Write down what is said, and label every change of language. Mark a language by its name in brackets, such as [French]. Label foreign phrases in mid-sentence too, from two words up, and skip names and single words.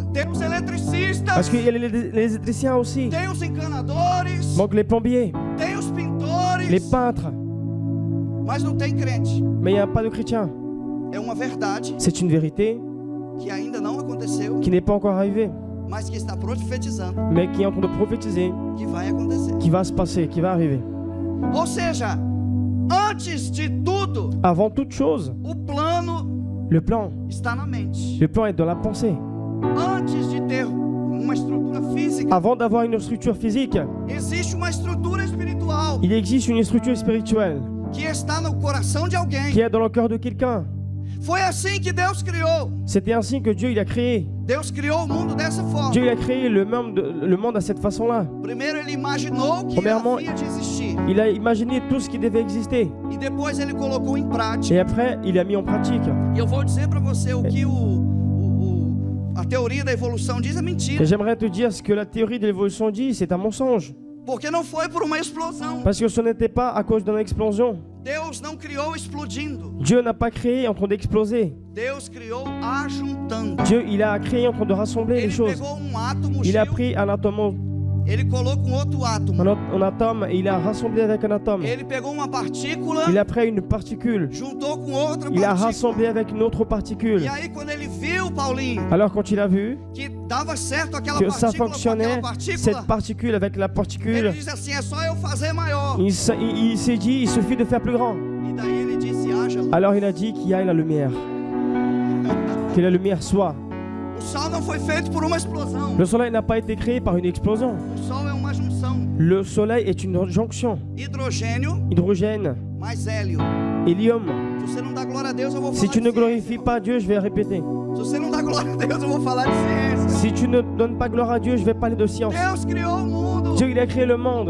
[Portuguese] Tem os eletricistas. [French] Parce qu'il y a les électriciens aussi. [Portuguese] Tem os encanadores. [French] Donc les plombiers. [Portuguese] Tem os pintores. [French] Les peintres. [Portuguese] Mas não tem crente. [French] Mais il n'y a pas de chrétiens. [Portuguese] É uma verdade. [French] C'est une vérité. [Portuguese] Que ainda não aconteceu, [French] qui n'est pas encore arrivé, [Portuguese] mas que está profetizando, [French] mais qui est en train de prophétiser, [Portuguese] que vai acontecer, [French] qui va se passer, qui va arriver. [Portuguese] Ou seja, antes de tudo, [French] avant toute chose, [Portuguese] o plano, [French] le plan [Portuguese] está na mente. [French] Le plan est dans la pensée. [Portuguese] Antes de ter uma estrutura física, [French] avant d'avoir une structure physique, [Portuguese] existe uma estrutura espiritual. [French] Il existe une structure spirituelle [Portuguese] que está no coração de alguém, [French] qui est dans le cœur de quelqu'un. [Portuguese] Foi assim que Deus criou. [French] C'était ainsi que Dieu il a créé. [Portuguese] Deus criou o mundo dessa forma. [French] Dieu il a créé le monde à cette façon-là. [Portuguese] Primeiro ele imaginou que havia de existir. [French] Il a imaginé tout ce qui devait exister. [Portuguese] E depois ele colocou em prática. [French] Et après, il a mis en pratique. [Portuguese] E eu vou dizer para você o que a teoria da evolução diz é mentira. [French] Et j'aimerais te dire ce que la théorie de l'évolution dit, c'est un mensonge. [Portuguese] Porque não foi por uma explosão. [French] Parce que ce n'était pas à cause d'une explosion. [Portuguese] Deus não criou explodindo. [French] Dieu n'a pas créé en train d'exploser. [Portuguese] Deus criou ajuntando. [French] Dieu, il a créé en train de rassembler les choses. [Portuguese] Pegou átomo, [French] il a pris un atome. [Portuguese] Ele colocou outro átomo. [French] Un atome et il a rassemblé avec un atome. [Portuguese] Ele pegou uma partícula. [French] Il a pris une particule. [Portuguese] Juntou com outra [French] particule. Il a rassemblé avec une autre particule. [Portuguese] E aí quando ele viu, Paulinho, [French] alors quand il a vu [Portuguese] que dava certo aquela [French] que ça fonctionnait, cette particule avec la particule, [Portuguese] ele disse assim, é só eu fazer maior. [French] Il s'est dit, il suffit de faire plus grand. [Portuguese] E daí ele disse, haja luz. [French] Alors il a dit qu'il y ait la lumière. Que la lumière soit. [Portuguese] O sol não foi feito por uma explosão. [French] Le soleil n'a pas été créé par une explosion. [Portuguese] O sol é uma junção. [French] Le soleil est une jonction. [Portuguese] Hidrogênio, [French] hydrogène [Portuguese] mais hélio. [French] Hélium. Si tu ne glorifies pas Dieu, je vais répéter. Si tu ne donnes pas gloire à Dieu, je vais parler de science. Dieu, il a créé le monde.